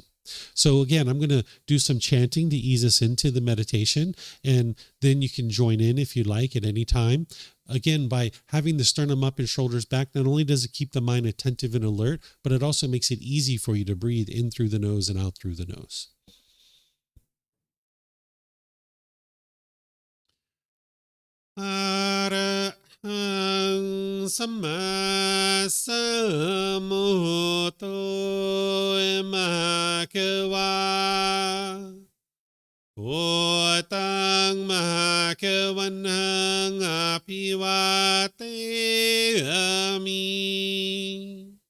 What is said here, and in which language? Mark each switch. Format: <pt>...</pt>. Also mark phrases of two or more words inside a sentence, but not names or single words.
<en>So again, I'm going to do some chanting to ease us into the meditation, and then you can join in if you like at any time. Again, by having the sternum up and shoulders back, not only does it keep the mind attentive and alert, but it also makes it easy for you to breathe in through the nose and out through the nose.</en> <pi>Arahang Samma Sambuddho Mahakawa Wat Tung Mahakawanhang Apiwateyami</pi>